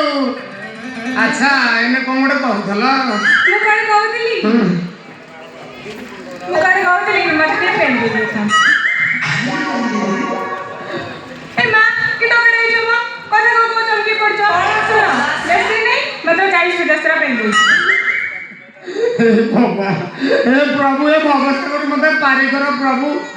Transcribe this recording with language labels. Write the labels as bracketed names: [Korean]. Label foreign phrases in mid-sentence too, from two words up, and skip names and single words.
[Odia] ଆଚ୍ଛା ଏଇନେ କଣ ଗୋଟେ କହୁଥିଲ? ମୁଁ କଣ କହୁଥିଲି ମତେ ଟିକେ ପେନ୍ ଦେଇଥାନ୍ତ। ଏ ମା କି ତମେ ଯିବ କଥା କଣ ଚମକି ପଡଛ? ଶୁଣ ବେଶୀ ନାହିଁ ମତେ 40-50 ପେନ୍ ଦେଇଛି। हे प्रभु हे भगत मत पारी कर प्रभु